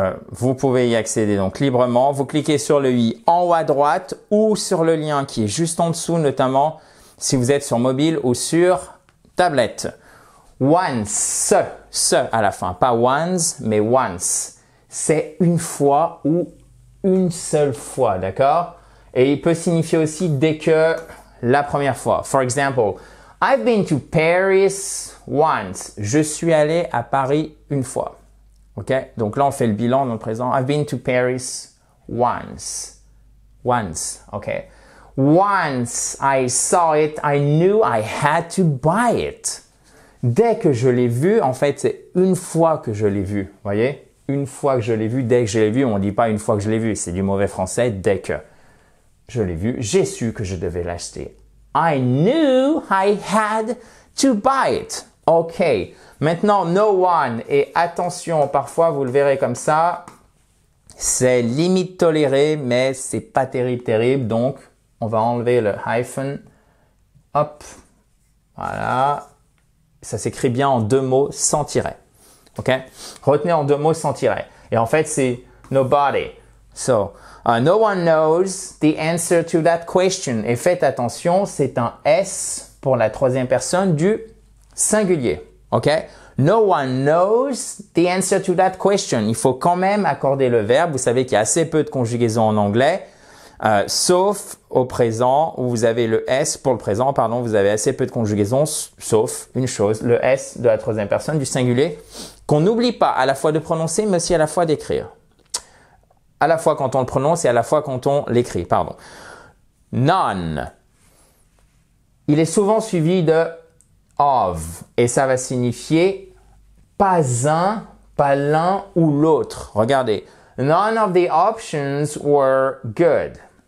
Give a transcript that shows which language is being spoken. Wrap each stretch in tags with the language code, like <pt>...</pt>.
<fr>Vous pouvez y accéder donc librement. Vous cliquez sur le i en haut à droite ou sur le lien qui est juste en dessous, notamment si vous êtes sur mobile ou sur tablette. Once, ce à la fin, pas once, mais once. C'est une fois ou une seule fois, d'accord? Et il peut signifier aussi dès que la première fois.</fr> <en>For example, I've been to Paris once.</en> <fr>Je suis allé à Paris une fois. OK? Donc là, on fait le bilan dans le présent.</fr> <en>I've been to Paris once. Once. OK? Once I saw it, I knew I had to buy it.</en> <fr>Dès que je l'ai vu, en fait, c'est une fois que je l'ai vu. Voyez? Une fois que je l'ai vu, dès que je l'ai vu, on ne dit pas une fois que je l'ai vu. C'est du mauvais français, dès que. Je l'ai vu, j'ai su que je devais l'acheter.</fr> <en>I knew I had to buy it.</en> <fr>OK. Maintenant, no one. Et attention, parfois, vous le verrez comme ça. C'est limite toléré, mais c'est pas terrible. Donc, on va enlever le hyphen. Hop. Voilà. Ça s'écrit bien en 2 mots sans tiret. OK? Retenez en 2 mots sans tiret. Et en fait, c'est nobody.</fr> <en>So, no one knows the answer to that question.</en> <fr>Et faites attention, c'est un S pour la troisième personne du singulier. OK?</fr> <en>No one knows the answer to that question.</en> <fr>Il faut quand même accorder le verbe. Vous savez qu'il y a assez peu de conjugaisons en anglais. Sauf au présent où vous avez le S pour le présent, pardon, vous avez assez peu de conjugaisons, sauf une chose, le S de la troisième personne du singulier, qu'on n'oublie pas à la fois de prononcer, mais aussi à la fois d'écrire. À la fois quand on le prononce et à la fois quand on l'écrit, pardon. None. Il est souvent suivi de of et ça va signifier pas un, pas l'un ou l'autre. Regardez.</fr> <en>None of the options were good.</en>